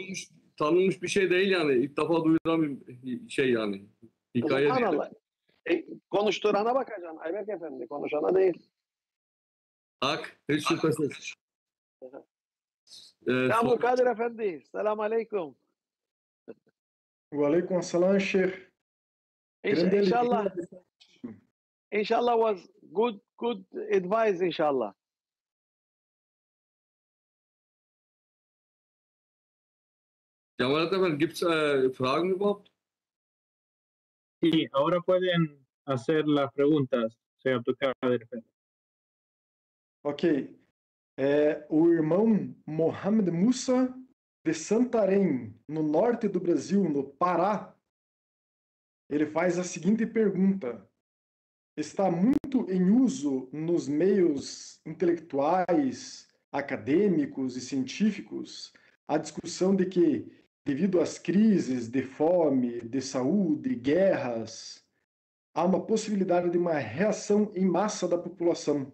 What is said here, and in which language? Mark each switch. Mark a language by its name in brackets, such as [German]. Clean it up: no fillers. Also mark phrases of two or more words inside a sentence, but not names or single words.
[Turkish] tanınmış bir şey değil yani. İlk defa duyulan bir şey yani. Hikaye değil. Subhanallah. Konuşturana bakacaksın Ayberk Efendi. Konuşana değil. Hak, hiç şüphesiz. Ya Abdülkadir Efendi. [Arabic] سلام عليكم. وعليكم السلام، شيخ. [Turkish] Grande İnşallah. alegria. [English] İnşallah was good advice inşallah. [Turkish] Kemal Efendi, [German] gibt es Fragen überhaupt? [Spanish] Sí, ahora pueden hacer las preguntas, señor Abdulkadir Efendi. Ok. [Portuguese] O irmão Mohamed Musa de Santarém, no norte do Brasil, no Pará, ele faz a seguinte pergunta. Está muito em uso nos meios intelectuais, acadêmicos e científicos a discussão de que, devido às crises de fome, de saúde, guerras, há uma possibilidade de uma reação em massa da população.